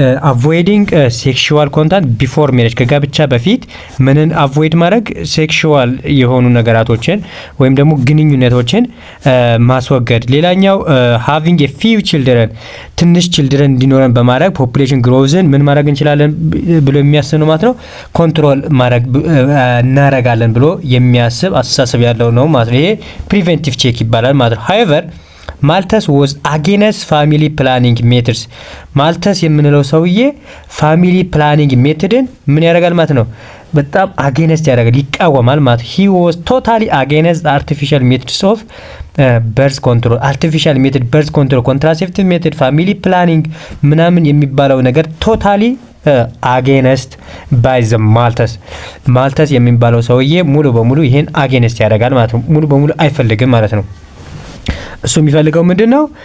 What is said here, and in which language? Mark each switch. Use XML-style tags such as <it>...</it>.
<en>አቮይዲንግ ሴክሹዋል ኮንታክት ቢፎር ሜሬጅ</en> <am>ከጋብቻ በፊት ምንን አቮይድ ማድረግ ሴክሹዋል የሆኑ ነገራቶችን ወይም ደግሞ ግንኙነቶችን ማስወገድ። ሌላኛው</am> <en>ሃቪንግ ኤ ፊው ቺልድረን</en> <am>ትንሽ ቺልድረን እንዲኖረን በማድረግ ፖፑሌሽን ግሮዝን ምን ማድረግ እንችላለን ብሎ የሚያስብ ነው ማለት ነው። ኮንትሮል ማድረግ እናረጋለን ብሎ የሚያስብ አስተሳሰብ ያለው ነው ማለት ነው። ይሄ ፕሪቨንቲቭ ቼክ ይባላል ማለት ነው።</am> <en>however Malthus was against family planning methods.</en> <am>Malthus የምንለው ሰውዬ ፋሚሊ ፕላኒንግ ሜቶድን ምን ያደርጋል ማለት ነው? በጣም አጌንስት ያደርጋል፣ ይቃወማል ማለት ነው።</am> <en>he was totally against the artificial methods of birth control. artificial method birth control, contraceptive method, family planning</en> <am>ምናምን የሚባለው ነገር</am> <en>ቶታሊ አጌንስት ባይ ዘ</en> <am>Malthus የሚባለው ሰውዬ ሙሉ በሙሉ ይሄን አጌንስት ያደርጋል ማለት ነው። ሙሉ በሙሉ አይፈልግም ማለት ነው። እሱ የሚፈልገው ምንድነው?</am>